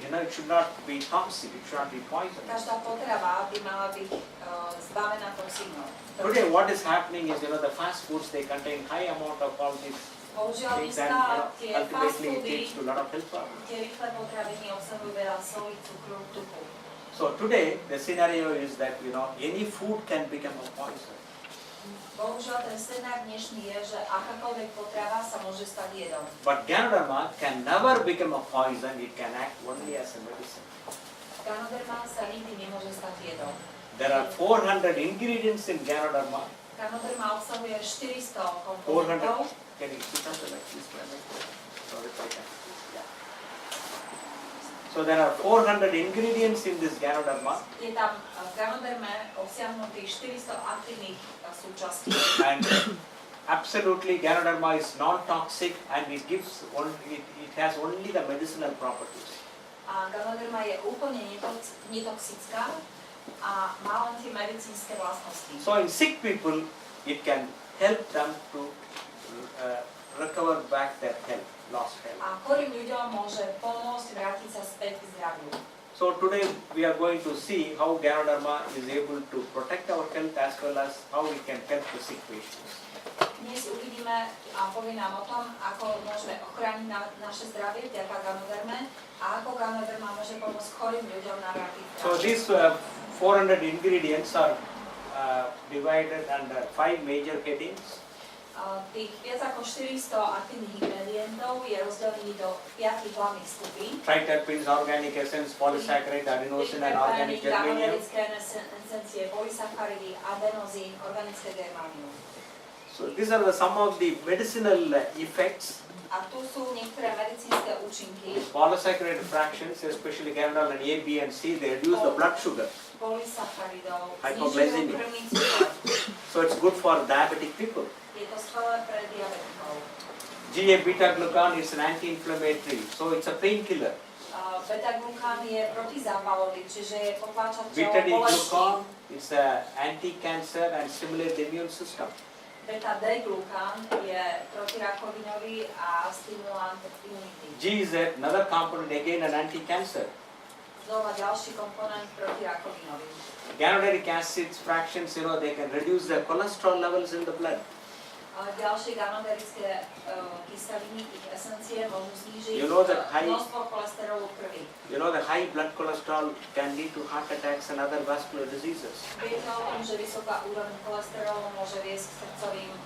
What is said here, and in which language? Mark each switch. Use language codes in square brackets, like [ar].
[en] It should not be toxic. It should not be poisonous. [sk] Každá potrava by mala byť zbavená toxínov. [en] Today, what is happening is, the fast foods, they contain high amount of all these [sk] Bohužiaľ [en] things, [sk] dneska [en] and [sk] tie fast [en] ultimately it [sk] foody, [en] leads to a lot of health problems. [sk] tie rýchle potraviny obsahujú veľa soli, cukru, tuku. [en] So today, the scenario is that, any food can become a poison. [sk] Bohužiaľ ten scenár dnešný je, že akákoľvek potrava sa môže stať jedom. [en] But Ganoderma can never become a poison. It can act only as a medicine. [sk] Ganoderma sa nikdy nemôže stať jedom. [en] There are 400 ingredients in Ganoderma. [sk] Ganoderma obsahuje 400 komponentov. [en] Can you see something like this? Sorry, I can. Yeah. So there are 400 ingredients in this Ganoderma, [sk] Je tam v Ganoderme obsiahnutých 400 aktívnych súčastí. [en] and absolutely Ganoderma is non-toxic, and it has only the medicinal properties. [sk] A Ganoderma je úplne netoxická a má len tie medicínske vlastnosti. [en] So in sick people, it can help them to recover back their health, lost health. [sk] A chorým ľuďom môže pomôcť vrátiť sa späť k zdraviu. [en] So today we are going to see how Ganoderma is able to protect our health as well as how we can help the sick patients. [sk] Dnes uvidíme a povie nám o tom, ako môžeme ochrániť naše zdravie vďaka Ganoderme a ako Ganoderma môže pomôcť chorým ľuďom navrátiť zdravie. [en] So these 400 ingredients are divided under 5 major headings. [sk] Tých viac ako 400 aktívnych ingredientov je rozdelených do 5 hlavných skupín. [en] Triterpenes, organic essence, polysaccharide, adenosine and organic germanium. [sk] Ganoderické esencie, polysacharidy, adenozín, organické germanium. [en] So these are some of the medicinal effects. [sk] A tu sú niektoré medicínske účinky. [en] Polysaccharide fractions, especially Ganoderma and A, B and C, they reduce the blood sugar. [sk] Polysacharidov, [en] Hypoglycemia. [sk] znižujú krvný cukor. [en] So it's good for diabetic people. [sk] Je to skvelé pre diabetikov. [en] GA-beta-glucan is an anti-inflammatory, so it's a painkiller. [sk] Beta-glukán je protizápalový, čiže je potláčateľ bolesti. [en] Beta-D-glucan is anti-cancer and stimulates the immune system. [sk] Beta-D-glukán je protirakovinový a stimulant imunity. [en] G is another component, again an anti-cancer. [sk] Znova ďalší komponent protirakovinový. [en] Ganoderic acids fractions, they can reduce the cholesterol levels in the blood. [sk] Ďalšie ganoderické kyseliny, ich esencie môžu znížiť množstvo cholesterolu v krvi. [en] You know, the high blood cholesterol can lead to heart attacks and other vascular diseases. [sk] Viete o tom, že vysoká úroveň cholesterolu môže viesť k srdcovým.